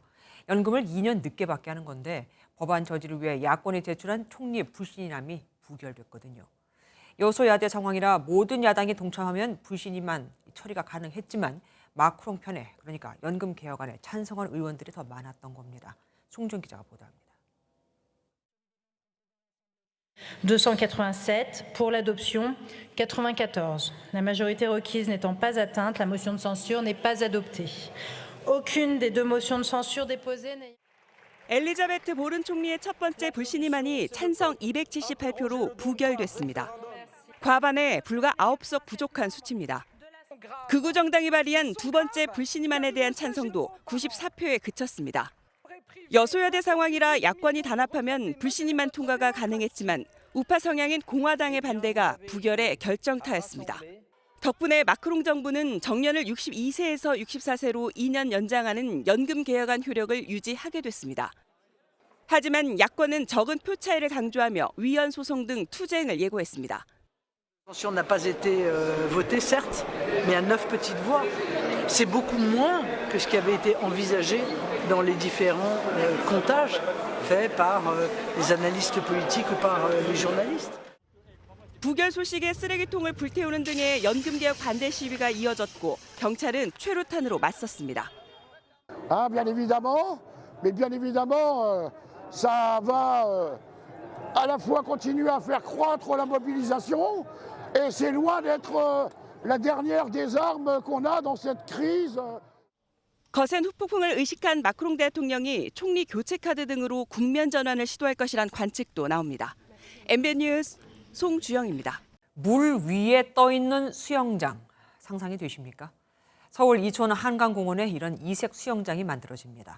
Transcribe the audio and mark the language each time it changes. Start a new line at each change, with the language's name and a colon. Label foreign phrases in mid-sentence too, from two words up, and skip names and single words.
Korean: 연금을 2년 늦게 받게 하는 건데 법안 저지를 위해 야권이 제출한 총리 불신임안이 부결됐거든요. 여소야대 상황이라 모든 야당이 동참하면 불신임안 처리가 가능했지만 마크롱 편에, 그러니까 연금 개혁안에 찬성한 의원들이 더 많았던 겁니다. 송준 기자가 보도합니다.
French: 287 pour l'adoption, 94. La majorité requise n'étant pas atteinte, la motion de censure n'est pas adoptée. Aucune des deux motions de censure déposées n'est...
Korean: 엘리자베트 보른 총리의 첫 번째 불신임안이 찬성 278표로 부결됐습니다. 과반에 불과 9석 부족한 수치입니다. 극우 정당이 발의한 두 번째 불신임안에 대한 찬성도 94표에 그쳤습니다. 여소야대 상황이라 야권이 단합하면 불신임안 통과가 가능했지만 우파 성향인 공화당의 반대가 부결의 결정타였습니다. 덕분에 마크롱 정부는 정년을 62세에서 64세로 2년 연장하는 연금 개혁안 효력을 유지하게 됐습니다. 하지만 야권은 적은 표 차이를 강조하며 위헌 소송 등 투쟁을 예고했습니다.
French: L'abstention n'a pas été votée, certes, mais à 9 petites voix. C'est beaucoup moins que ce qui avait été envisagé dans les différents comptages faits par les analystes politiques ou par les journalistes.
Korean: 부결 소식에 쓰레기통을 불태우는 등의 연금개혁 반대 시위가 이어졌고 경찰은 최루탄으로 맞섰습니다.
French: Ah, bien évidemment, mais bien évidemment, ça va à la fois continuer à faire croître la mobilisation et c'est loin d'être la dernière des armes qu'on a dans cette crise.
Korean: 거센 후폭풍을 의식한 마크롱 대통령이 총리 교체 카드 등으로 국면 전환을 시도할 것이란 관측도 나옵니다. MBN 뉴스 송주영입니다. 물 위에 떠 있는 수영장 상상이 되십니까? 서울 이촌 한강공원에 이런 이색 수영장이 만들어집니다.